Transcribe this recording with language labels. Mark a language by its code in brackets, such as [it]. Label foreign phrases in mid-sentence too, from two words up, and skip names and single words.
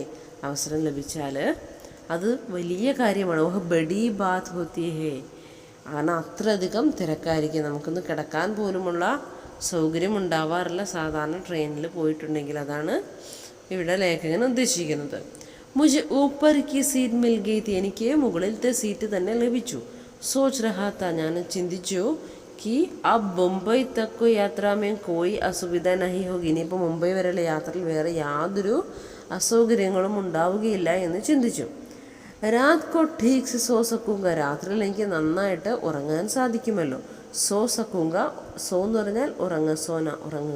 [ml] അവസരം ലഭിച്ചാൽ അത് വലിയ കാര്യമാണ്. [hi] वह बड़ी बात होती है. [ml] കാരണം അത്രയധികം തിരക്കായിരിക്കും, നമുക്കൊന്ന് കിടക്കാൻ പോലുമുള്ള സൗകര്യം ഉണ്ടാവാറില്ല സാധാരണ ട്രെയിനിൽ പോയിട്ടുണ്ടെങ്കിൽ. അതാണ് ഇവിടെ ലേഖകൻ ഉദ്ദേശിക്കുന്നത്. [hi] മുझे ऊपर की सीट मिल गई थी. [ml] എനിക്ക് മുകളിലത്തെ സീറ്റ് തന്നെ ലഭിച്ചു. [hi] सोच रहा था, [ml] ഞാൻ ചിന്തിച്ചു [hi] कि अब मुंबई तक यात्रा में कोई असुविधा नहीं होगी. [ml] ഇനിയിപ്പോൾ മുംബൈ വരെയുള്ള യാത്രയിൽ വേറെ യാതൊരു അസൗകര്യങ്ങളും ഉണ്ടാവുകയില്ല എന്ന് ചിന്തിച്ചു. [hi] रात को ठीक से सो सकूंगा. [ml] രാത്രിയിൽ എനിക്ക് നന്നായിട്ട് ഉറങ്ങാൻ സാധിക്കുമല്ലോ. [hi] सो सकूंगा, [ml] സോ എന്ന് പറഞ്ഞാൽ ഉറങ്ങുക.